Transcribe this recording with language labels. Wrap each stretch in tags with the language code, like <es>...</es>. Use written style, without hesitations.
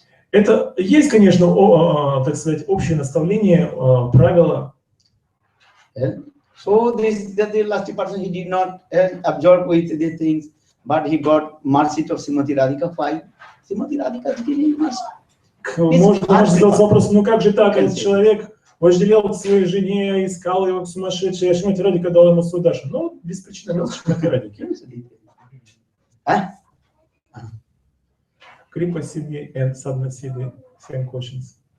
<ru>Это есть, конечно, так сказать, общее наставление, правила.</ru> <en>So the last person, he did not absorb with these things, but he got mercy of Srimati Radhika. Why? Srimati Radhika didn't mercy.</en> <ru>Можно задать вопрос, ну как же так, этот человек вожделел своей жене, искал его сумасшедший, а Шримати Радхика дала ему свой Дашу. Ну, без причины милости Шримати Радхики.</ru> <en>Kripa Siddhi and Sadhana Siddhi, same questions.</en>